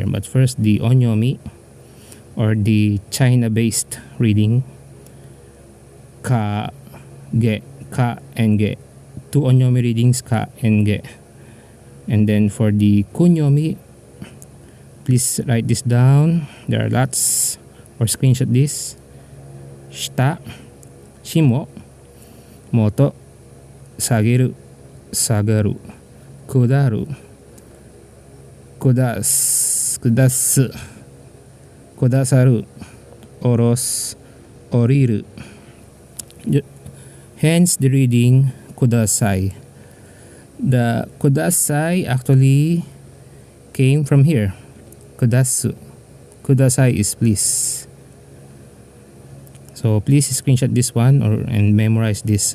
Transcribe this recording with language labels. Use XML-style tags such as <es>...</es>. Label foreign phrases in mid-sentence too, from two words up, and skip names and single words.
<en>But first, the onyomi, or the China-based reading. Ka, ge, ka, and ge. 2 onyomi readings, ka and ge. And then for the kunyomi, please write this down. There are lots, or screenshot this.</en> <ja>した、しも、もと、さげる、さがる、くだる、くだす、くださる、おろす、おりる.</ja> <en>Hence the reading kudasai. The kudasai actually came from here. Kudasu. Kudasai is please. So please screenshot this one and memorize this.</en>